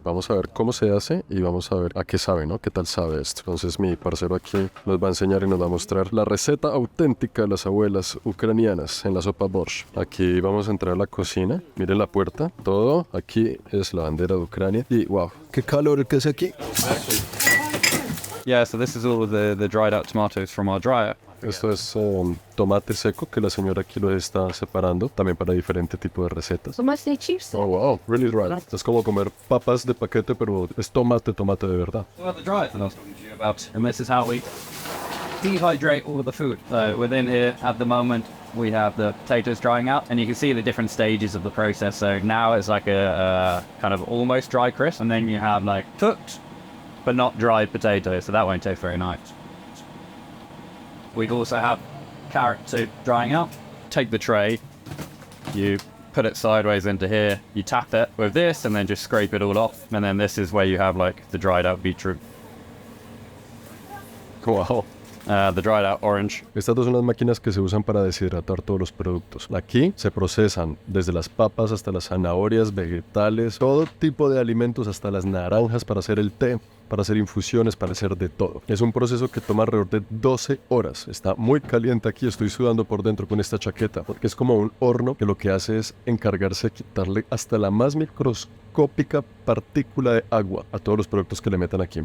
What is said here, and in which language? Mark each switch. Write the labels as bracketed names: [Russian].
[Spanish] Vamos a ver cómo se hace y vamos a ver a qué sabe, ¿no? ¿Qué tal sabe esto? Entonces mi parcero aquí nos va a enseñar y nos va a mostrar la receta auténtica de las abuelas ucranianas en la sopa borscht. Aquí vamos a entrar a la cocina. Miren la puerta. Todo aquí es la bandera de Ucrania. Y wow, qué calor el que hace aquí. [English] Yeah, so this is all of the dried out tomatoes from our dryer. [Spanish] Esto es tomate seco que la señora aquí lo está separando también para diferente tipo de recetas. [English] Oh, wow, really dry. [Spanish] Es como comer papas de paquete, pero es tomate de verdad. [English] Well, the dryer that I was talking to you about, and this is how we dehydrate all of the food. So within here, at the moment, we have the potatoes drying out, and you can see the different stages of the process. So now it's like a kind of almost dry crisp, and then you have like cooked, but not dried potatoes, so that won't taste very nice. We also have carrot soup drying out. Take the tray, you put it sideways into here, you tap it with this and then just scrape it all off. And then this is where you have like the dried out beetroot. Wow. The dried out orange. [Spanish] Estas dos son las máquinas que se usan para deshidratar todos los productos. Aquí se procesan desde las papas hasta las zanahorias, vegetales, todo tipo de alimentos hasta las naranjas para hacer el té, para hacer infusiones, para hacer de todo. Es un proceso que toma alrededor de 12 horas. Está muy caliente aquí, estoy sudando por dentro con esta chaqueta, porque es como un horno que lo que hace es encargarse de quitarle hasta la más microscópica partícula de agua a todos los productos que le metan aquí.